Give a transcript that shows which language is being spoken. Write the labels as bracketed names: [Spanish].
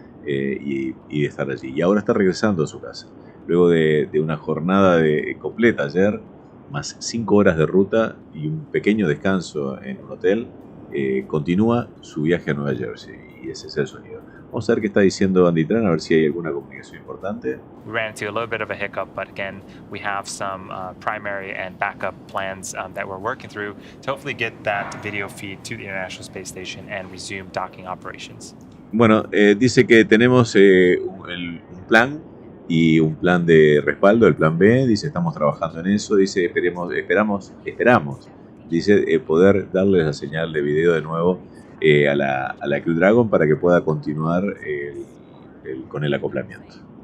[Spanish] Y estar allí. Y ahora está regresando a su casa. Luego de una jornada completa ayer, más 5 horas de ruta y un pequeño descanso en un hotel, continúa su viaje a Nueva Jersey. Y ese es el sonido. Vamos a ver qué está diciendo Andy Tran, a ver si hay alguna comunicación importante. [English] We ran into a little bit of a hiccup, but again, we have some primary and backup plans that we're working through to hopefully get that video feed to the International Space Station and resume docking operations. [Spanish] Bueno, dice que tenemos un plan y un plan de respaldo, el plan B. Dice, estamos trabajando en eso. Dice, esperamos. Dice, poder darles la señal de video de nuevo a la Crew Dragon para que pueda continuar con el acoplamiento.